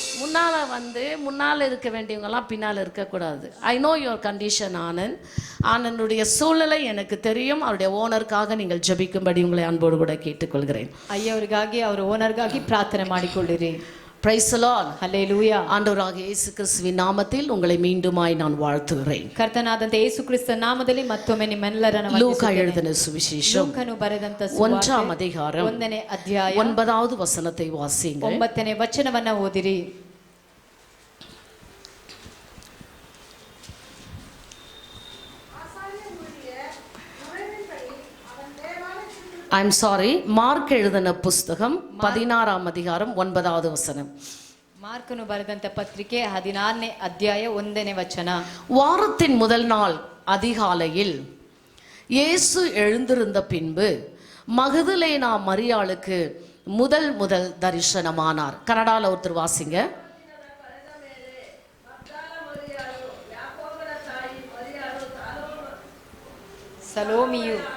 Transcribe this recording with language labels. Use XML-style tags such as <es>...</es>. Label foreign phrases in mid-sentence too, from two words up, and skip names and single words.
<ta>முன்னால் இருக்க வேண்டியவங்கலாம் பின்னால் இருக்கக்கூடாது.</ta> <en>I know your condition</en> <ta>ஆனந்த். ஆனந்துடைய சூழ்நிலை எனக்கு தெரியும். அவருடைய ஓனருக்காக நீங்கள் ஜெபிக்கும்படி உங்களை அன்போடு கூட கேட்டுக்கொள்கிறேன்.</ta> <kn>ಅಯ್ಯವರಿಗಾಗಿ ಅವರ ಓನರ್ಗಾಗಿ ಪ್ರಾರ್ಥನೆ ಮಾಡಿಕೊಳ್ಳಿರಿ.</kn> <en>Praise the Lord.</en> <kn>ಹಲ್ಲೆಲೂಯಾ.</kn> <ta>ஆண்டவராகிய இயேசு கிறிஸ்துவின் நாமத்தில் உங்களை மீண்டுமாய் நான் வாழ்த்துகிறேன்.</ta> <kn>ಕರ್ತನಾದಂತ ಯೇಸು ಕ್ರಿಸ್ತನ ನಾಮದಲ್ಲಿ ಮತ್ತೊಮ್ಮೆ ನಿಮ್ಮೆಲ್ಲರನ್ನು</kn> <ta>லூக்கா எழுதின சுவிசேஷம்</ta> <kn>ಲೂಕನು ಬರೆದಂತ</kn> <ta>1ஆம் அதிகாரம்</ta> <kn>1ನೇ ಅಧ್ಯಾಯ</kn> <ta>9வது வசனத்தை வாசியுங்கள்.</ta> <kn>9ನೇ ವಚನವನ್ನ ಓದಿರಿ.</kn> <en>I'm sorry,</en> <ta>மார்க் எழுதின புஸ்தகம் 16ஆம் அதிகாரம் 9வது வசனம்.</ta> <kn>ಮಾರ್ಕನು ಬರೆದಂತ ಪತ್ರಿಕೆ 16ನೇ ಅಧ್ಯಾಯ 1ನೇ ವಚನ.</kn> <ta>வாரத்தின் முதல் நாள் அதிகாலையில் இயேசு எழுந்திருந்த பின்பு மகதலேனா மரியாளுக்கு முதல் தரிசனமானார். கனடால ஒருத்தர் வாசிங்க.</ta> <kn>ಸಲೋಮಿಯು</kn>